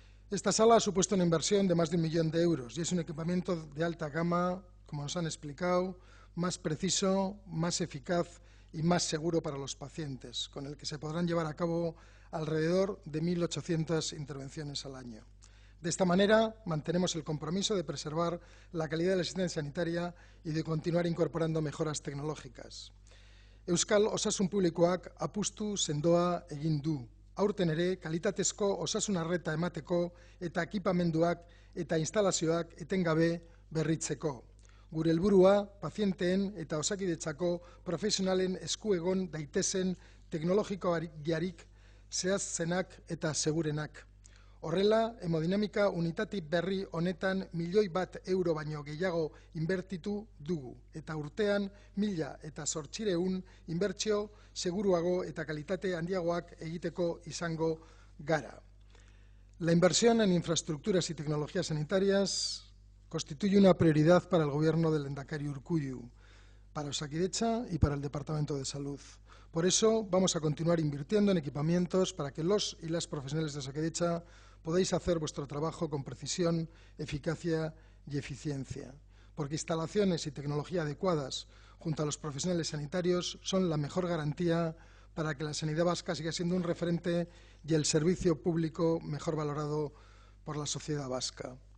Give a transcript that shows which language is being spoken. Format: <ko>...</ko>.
<es>Esta sala ha supuesto una inversión de más de 1 millón de euros y es un equipamiento de alta gama, como nos han explicado, más preciso, más eficaz y más seguro para los pacientes, con el que se podrán llevar a cabo alrededor de 1.800 intervenciones al año. De esta manera, mantenemos el compromiso de preservar la calidad de la asistencia sanitaria y de continuar incorporando mejoras tecnológicas.</es> <eu>Euskal Osasun Publikoak apustu sendoa egin du. Aurten ere, kalitatezko osasun arreta emateko eta ekipamenduak eta instalazioak etengabe berritzeko. Gure helburua, pazienteen eta Osakidetzako profesionalen esku egon daitezen teknologikoarik zehazzenak eta segurenak. Horrela, hemodinamika unitate berri honetan €1.000.000 baino gehiago inbertitu dugu, eta urtean 1.800 inbertsio seguruago eta kalitate handiagoak egiteko izango gara.</eu> <es>La inversión en infraestructuras y tecnologías sanitarias constituye una prioridad para el Gobierno del Lehendakari Urkullu, para Osakidetza y para el Departamento de Salud. Por eso, vamos a continuar invirtiendo en equipamientos para que los y las profesionales de Osakidetza podáis hacer vuestro trabajo con precisión, eficacia y eficiencia, porque instalaciones y tecnología adecuadas junto a los profesionales sanitarios son la mejor garantía para que la sanidad vasca siga siendo un referente y el servicio público mejor valorado por la sociedad vasca.</es>